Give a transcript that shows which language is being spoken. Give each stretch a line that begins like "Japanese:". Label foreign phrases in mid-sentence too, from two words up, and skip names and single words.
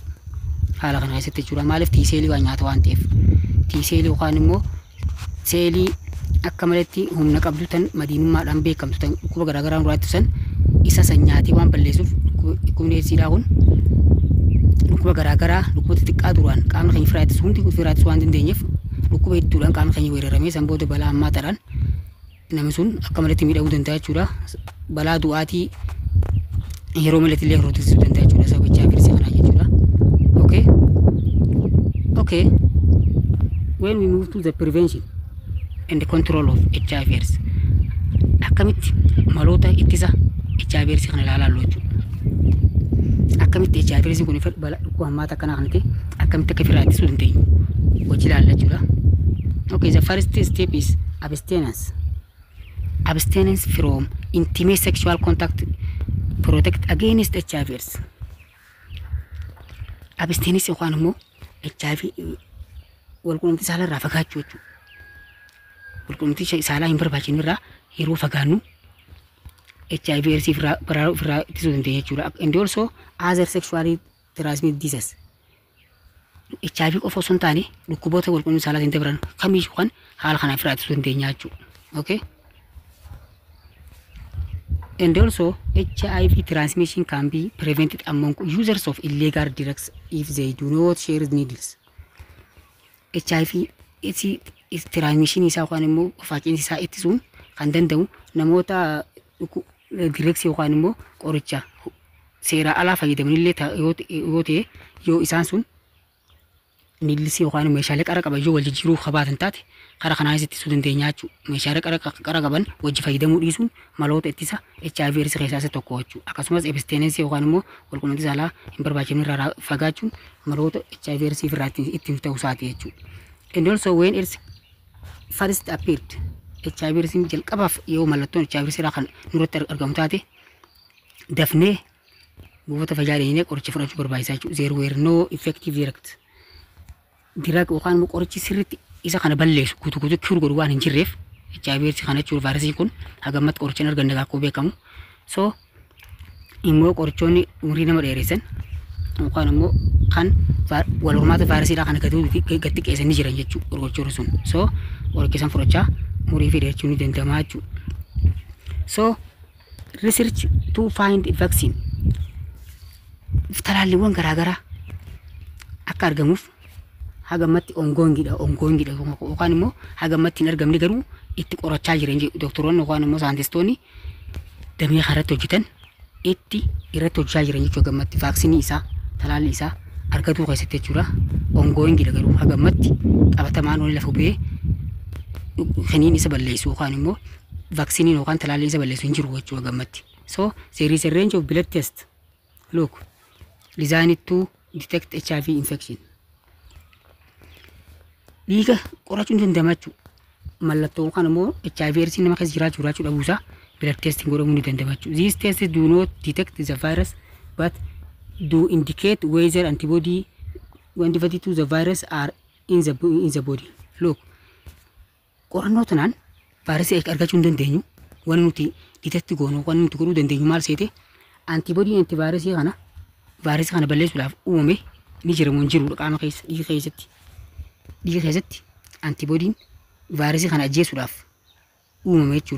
Oromo: Haala kana keessatti jechuudha. Maaliif tiiseelii waan nyaata waan ta'eef tiiseelii yookaan immoo seelii akka maletti humna qabdu tan madiinummaadhaan beekamtu tan dhukkuba garaagaraa nurraa ittisan isa san nyaatee waan balleessuuf dhukkubni AIDSdhaa kun dhukkuba garaagaraa dhukkuba xixiqqaa duraan qaamni keenya ofirraa ittisuu waan dandeenyeef dhukkuba hedduudhaan qaamni keenya weeraramee san booda balaa hammaataadhaan namni sun akka maletti miidhamuu danda'a jechuudha. Balaa du'aatii yeroo malatti illee hir'isuu danda'a jechuudha sababa HIV/AIDS kanaa jechuudha.
English: Okay. When we move to the prevention and the control of HIV/AIDS,
Oromo: akkamitti maloota ittisa HIV/AIDS kana ilaalaa jechuudha. Akkamitti HIV/AIDS kun dhukkuba hammaata akkanaa kanatti akkamitti akka ofirraa ittisuu dandeenyu hojii ilaalla jechuudha.
English: Okay, the first step is abstinence. abstinence from intimate sexual contact protect against HIV AIDS.
Oromo: Abstinence yookaan immoo HIV walqunnamtii saalaa irraa fagaachuu jechuudha. Walqunnamtii saalaa hin barbaachifne irraa yeroo fagaannu HIV AIDS irraa ittisuu dandeenya jechuudha.
English: And also other sexually transmitted diseases.
Oromo: HIV qofa osoo hin taane dhukkuboota walqunnamtii saalaatiin dabran kamiyyuu kan haala kanaaf irraa ittisuu dandeenya jechuudha. Okay?
English: And also, HIV transmission can be prevented among users of illegal drugs if they do not share needles. HIV transmission
Oromo: isaa yookaan immoo facciinsi isaa ittisuun kan danda'u namoota drugs yookaan immoo qoricha seera alaa fayyadamanillee yoo ta'e yoo isaan sun needles yookaan meeshaalee qara qaban yoo wal jijjiiruu qabaatan taate karaa kanaanis ittisuu dandeenya jechuudha. Meeshaalee qara qaban wajji fayyadamuu dhiisuun maloota ittisa HIV AIDS keessaa isa tokko jechuudha. Akkasumas abstinence yookaan immoo walqunnamtii saalaa hin barbaachifne irraa fagaachuun maloota HIV AIDS irraa ittiin ta'uu isaati jechuudha.
English: And also when AIDS first appeared,
Oromo: HIV AIDS jalqabaaf yoo mallattoon HIV AIDS irraa kan nurratti argamu taate dafnee buufata fayyaa deemnee qoricha fudhachuu barbaachisaa jechuudha.
English: There were no effective drug
Oromo: yookaan immoo qorichi sirriitti isa kana balleessu guutuu kiru godhu waan hin jirreef HIV AIDS kana jechuun vaayirasii kun hagammatti qoricha hin arganne akkuma beekamu. So immoo qorichoonni umurii nama dheeressan yookaan immoo kan wal hormaata vaayirasiidhaa kana gatti qeessanii jiran jechuudha qorichoonni sun. So qoricha san fudhachaa umurii fi dheerachuu ni danda'ama jechuudha.
English: So research to find vaccine
Oromo: talaalliiwwan garaagaraa akka argamuuf hagammatti ongoingidha yookaan immoo hagammatti hin argamne garuu itti qorachaa jiran doktoroonni yookaan immoo saayintistoonni damee irratti hojjetan itti irratti hojjechaa jiran jechuudha. Hagammatti vaaksiinii isaa talaalli isaa argatuu keessatti jechuudha. Ongoingidha garuu hagammatti qabatamaan waliin lafa bu'ee kaniin isa balleessu yookaan immoo vaaksiinii yookaan talaalli isa balleessu hin jiru jechuudha hagammatti.
English: So there is a range of blood tests look designed to detect HIV infection.
Oromo: Dhiiga qorachuun danda'ama jechuudha. Mallattoo yookaan immoo HIV AIDS nama keessa jiraachuu dhabuusaa
English: blood testing
Oromo: godhamuu ni danda'ama jechuudha.
English: These tests do not detect the virus but do indicate whether antibody to the virus are in the body. Look,
Oromo: qorannoo tanaan vaayirasii argachuu hin dandeenyu waan nuti detect goonu waan nuti godhuu dandeenyu maal seete antibody antivirusii kana vaayirasii kana balleessuudhaaf uumame ni jiramu hin jiru qaama keessa dhiiga keessatti antibodiin vaayirasii kana ajjeesuudhaaf uumame jechuudha.